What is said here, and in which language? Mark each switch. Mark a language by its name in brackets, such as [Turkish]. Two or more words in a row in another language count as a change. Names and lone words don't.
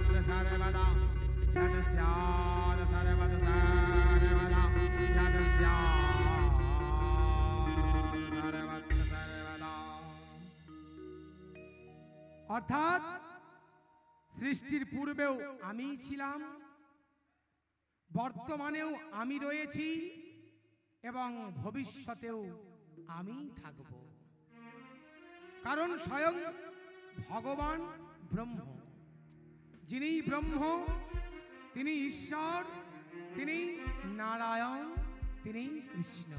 [Sanskrit] सर्वदा यत् स्यात् सर्वदा सर्वदा यत् स्यात् सर्वत्र सर्वदा। [Bangla] অর্থাৎ সৃষ্টির পূর্বেও আমি ছিলাম, বর্তমানেও আমি রয়েছি এবং ভবিষ্যতেও আমি থাকব। কারণ স্বয়ং ভগবান ব্রহ্ম, যিনি ব্রহ্ম তিনি ঈশ্বর, তিনি নারায়ণ, তিনি কৃষ্ণ।